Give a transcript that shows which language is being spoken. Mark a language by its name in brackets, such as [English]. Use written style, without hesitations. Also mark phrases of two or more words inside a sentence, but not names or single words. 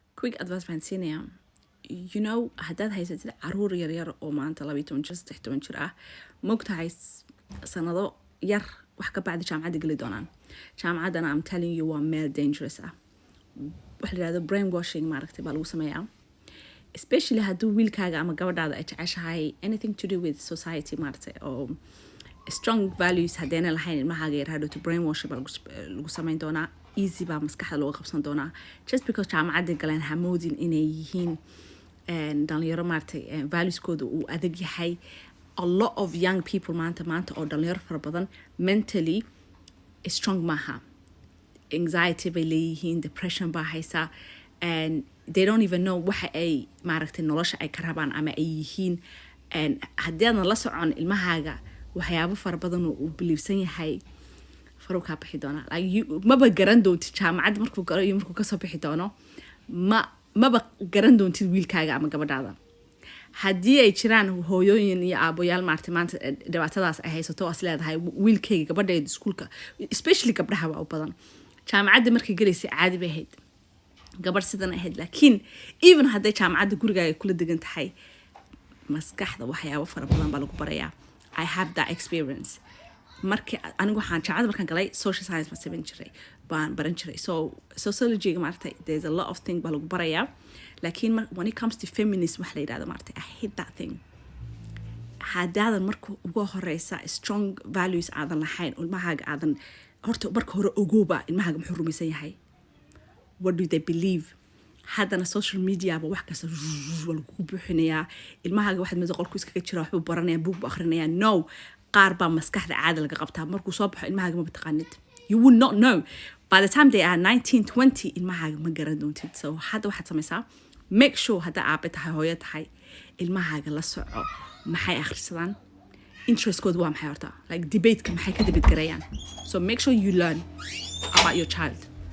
[English] quick advice [Somali] baan siinayaa [English] you know [Somali] haddaad haysatid caruur yar yar oo maanta 12 jir ah mogtahay sanado yar wax ka bacdi jaamacadda geli doonaan jaamacaddana [English] I'm telling you [Somali] waa meel dangerous ah wax la yiraahdo brainwashing maaragtay baa lagu sameeyaa especially hadduu wiilkaaga ama gabadhaada ay jeceshahay [English] anything to do with society [Somali] maaragtay oo [English] strong values [Somali] haddayna lahayn ilmahaaga yar hadhow to brainwash baa lagu samayn doonaa easy baa maskaxda looga qabsan doonaa [English] just because [Somali] jaamacadda galeen hamoodin inay yihiin dhalinyaro maaragtay valueskooda uu adag yahay [English] a lot of young people [Somali] maanta oo dhalinyaro fara badan [English] mentally strong [Somali] maaha anxiety bay leeyihiin depression baa haysa [English] and they don't even know [Somali] waxa ay maaragtay nolosha ay ka rabaan ama ay yihiin haddii aadan la socon ilmahaaga waxyaabo fara badan oo uu beliefsan yahay faruukaa bixi doona maba garan doontid jaamacadda markuu galo iyo markuu kasoo bixi doono maba garan doontid wiilkaaga ama gabadhaada haddii ay jiraan hooyooyin iyo aaboyaal maaragtay maanta dhibaatadaas ay haysato as leedahay wiilkayga gabadheeda iskuulka especially gabdhaha waa u badan jaamacadda markay galaysay caadi bay ahayd gabadh sidan ahayd laakiin even hadday jaamacadda gurigaaga kula degan tahay maskaxda waxyaabo fara badan baa lagu barayaa [English] I have that experience [Somali] markii anigu waxaan jaamacadda markaan galay [English] social science [Somali] baan baran jiray so sociology maaragtay [English] there's a lot of things [Somali] baa lagu barayaa laakiin [English] when it comes to feminism [Somali] wax la yiraahdo maaragtay [English] I hate that thing [Somali] haddaadan marka ugu horeysa [English] strong values [Somali] aadan lahayn ilmahaaga aadan horta marka hore ogooba ilmahaaga muxuu rumaysan yahay [English] what do they believe [Somali] haddana [English] social media [Somali] ba wax kasta waa lagu buuxinayaa ilmahaaga waxaad mid qolku iskaga jira waxbuu baranayaa buug buu akhrinayaa no qaar baa maskaxda caadi laga qabtaa markuu soo baxo ilmahaaga ma taqaanid [English] you will not know by the time they are 19-20 [Somali] ilmahaaga ma garan doontid so hadda waxaad samaysaa [English] make sure [Somali] hadda aabe tahay hooyo tahay ilmahaaga la soco maxay akhrisadaan interestkooda waa maxay horta like debateka maxay ka debate garayaan [English] so make sure you learn about your child